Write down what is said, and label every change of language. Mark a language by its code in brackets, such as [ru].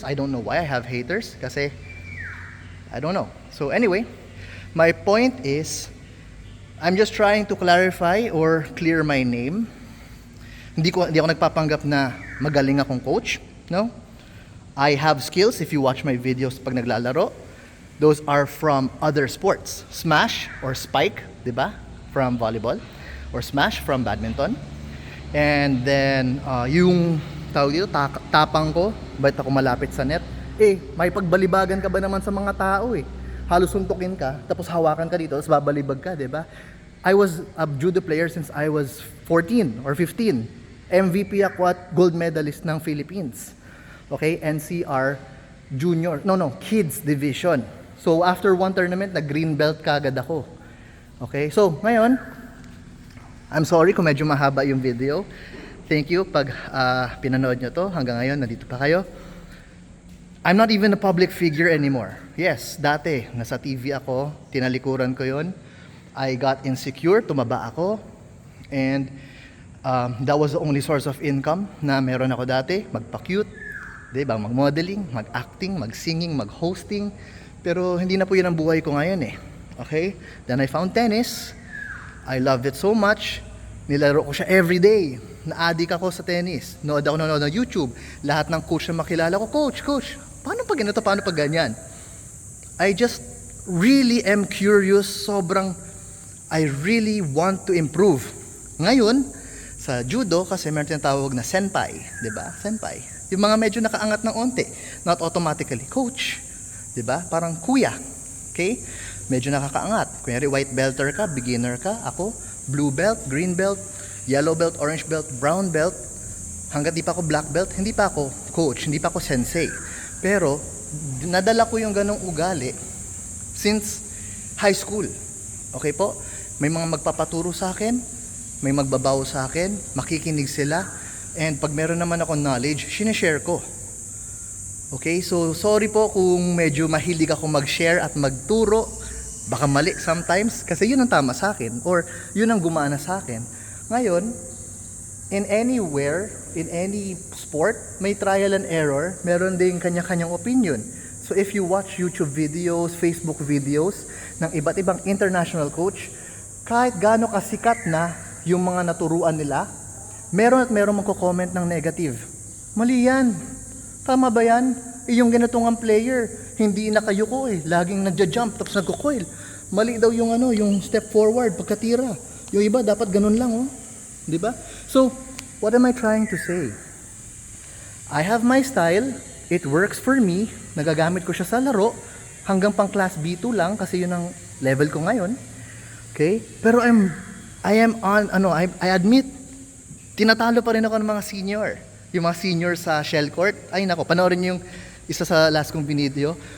[en] I don't know why I have haters kasi I don't know. So, anyway, my point is I'm just trying to clarify or clear my name. [tl] Hindi ako nagpapanggap na magaling akong coach. [en] No? I have skills if you watch my videos [tl] pag naglalaro. [en] Those are from other sports. Smash or spike, di ba? From volleyball. Or smash from badminton. [tl] And then, yung tawag dito, tapang ko, ba't ako malapit sa net? May pagbalibagan ka ba naman sa mga tao eh? halos suntukin ka, tapos hawakan ka dito, tapos babalibag ka, di ba? [en] I was a judo player since I was 14 or 15. [tl] MVP ako at gold medalist ng Philippines. Okay, NCR Junior, Kids Division. [en] So after one tournament, [tl] nag-green belt kagad ako. Okay, so ngayon, [en] I'm sorry [tl] kung medyo mahaba yung video. Thank you pag pinanood nyo to. Hanggang ngayon, nandito pa kayo. [en] I'm not even a public figure anymore. Yes, [tl] dati, nasa TV ako, tinalikuran ko yon. [en] I got insecure, [tl] tumaba ako. [en] And that was the only source of income [tl] na meron ako dati. Magpa-cute, diba? Mag-modeling, mag-acting, mag-singing, mag-hosting. Pero hindi na po yun ang buhay ko ngayon eh. [en] Okay? Then I found tennis. I loved it so much. [tl] Nilaro ko siya everyday. Na-addict ako sa tennis. Nood ako ng YouTube. Lahat ng coach na makilala ko, Coach, paano pag ganito, paano pag ganyan? [en] I just really am curious. I really want to improve. [tl] Ngayon, sa judo, kasi meron tinatawag na senpai. Diba? Senpai. Yung mga medyo nakaangat ng onte. [en] Not automatically coach. [tl] Diba? Parang kuya. Okay? Medyo nakakaangat. Kunyari white belter ka, beginner ka. Ako, blue belt, green belt, yellow belt, orange belt, brown belt. Hanggat di pa ako black belt, hindi pa ako coach, hindi pa ako sensei. Pero, nadala ko yung ganong ugali since high school. Okay po? May mga magpapaturo sa akin, may magbabaw sa akin, makikinig sila, and pag meron naman ako knowledge, sinishare ko. Okay? So, sorry po kung medyo mahilig ako mag-share at magturo. Baka mali sometimes, kasi yun ang tama sa akin, or yun ang gumana sa akin. Ngayon, [en] in anywhere, in any sport, [tl] may trial and error, meron ding kanya-kanyang opinion. [en] So if you watch YouTube videos, [tl] Facebook videos ng iba't ibang international coach, kahit gaano kasikat na yung mga naturuan nila, meron magko-comment ng negative. Mali yan. Tama ba yan? Yung ganitong ang player, hindi nakayuko laging nagja-jump tapos nagko-coil. Mali daw yung yung step forward pagkatira. Yung iba dapat ganun lang, 'di ba? [en] So, what am I trying to say? I have my style, it works for me, [tl] nagagamit ko siya sa laro hanggang pang class B2 lang kasi yun ang level ko ngayon. Okay? Pero [en] I admit [tl] tinatalo pa rin ako ng mga senior. Yung mga senior sa shell court, ay nako, panoorin niyo yung isa sa last kong video.